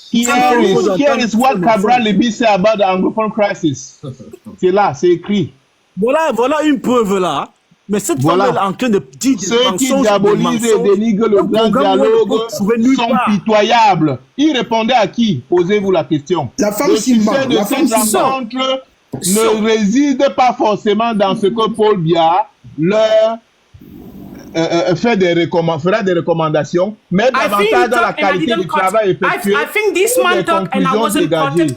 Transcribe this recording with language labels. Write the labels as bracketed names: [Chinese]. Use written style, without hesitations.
[English] here is what Cabral Libby say about the Anglophone crisis. [French] C'est là, c'est écrit. Voilà une preuve là. Mais cette femme est en train de dire ceux qui diabolisent et dénigrent le grand dialogue sont pitoyables. Il répondait à qui? Posez-vous la question. La femme le succès de cette rencontre ne réside pas forcément dans ce que Paul Biya leur fera des recommandations, mais davantage dans la qualité du travail effectué. [English] I think this man talked and I wasn't quoted.